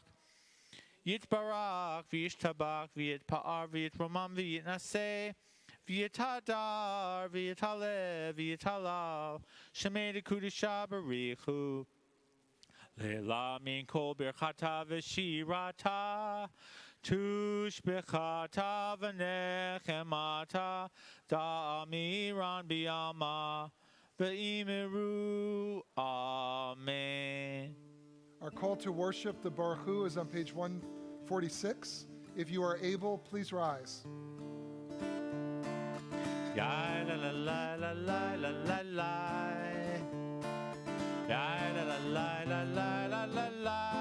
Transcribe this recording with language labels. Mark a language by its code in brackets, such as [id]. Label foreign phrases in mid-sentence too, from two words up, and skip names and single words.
[arc] Yitbarach, וְיִשְׁתַּבַּח, וְיִתְפָּאַר, וְיִתְרוֹמַם, וְיִתְנַשֵּׂא, וְיִתְהַדָּר, וְיִתְעַלֶּה, וְיִתְהַלָּל, שְׁמֵהּ דְּקֻדְשָׁא בְּרִיךְ הוּא. לְעֵלָּא מִן כָּל בִּרְכָתָא וְשִׁירָתָא, תֻּשְׁבְּחָתָא וְנֶחֱמָתָא, דַּאֲמִירָן בְּעָלְמָא, וְאִמְרוּ, amen. [en] Our call to worship the Baruch Hu is on page 146. If you are able, please rise. Ya la la la la la la la la. La la la la la la la la la.